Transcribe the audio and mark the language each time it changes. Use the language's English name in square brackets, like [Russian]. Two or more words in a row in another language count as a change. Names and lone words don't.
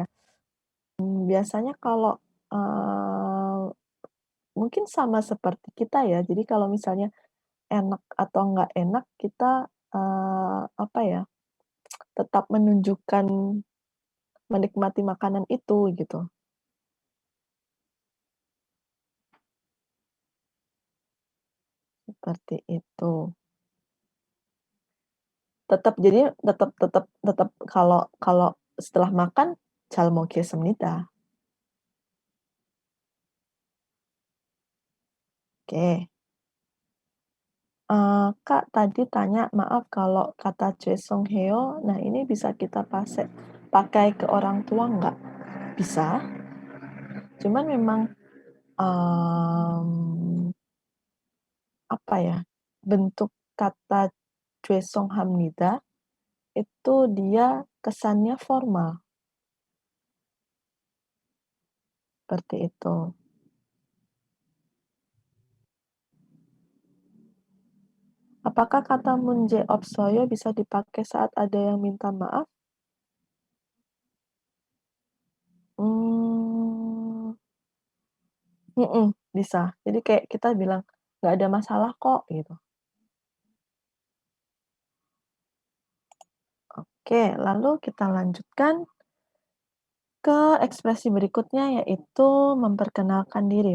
[Indonesian] Biasanya kalau, eee, mungkin sama seperti kita ya, jadi kalau misalnya enak atau nggak enak kita, apa ya, tetap menunjukkan menikmati makanan itu gitu, seperti itu. Tetap kalau kalau setelah makan [Korean] 잘 먹겠습니다. [Indonesian] Oke, Kak tadi tanya, maaf kalau kata 죄송해요, nah ini bisa kita pakai ke orang tua nggak? Bisa, cuman memang, mmm, apa ya, bentuk kata 죄송합니다 itu dia kesannya formal, seperti itu. Apakah kata [Korean] 문제 없어요 [Indonesian] bisa dipakai saat ada yang minta maaf? Mmm, bisa. Jadi kayak kita bilang, "Nggak ada masalah kok," gitu. Oke, lalu kita lanjutkan ke ekspresi berikutnya, yaitu memperkenalkan diri.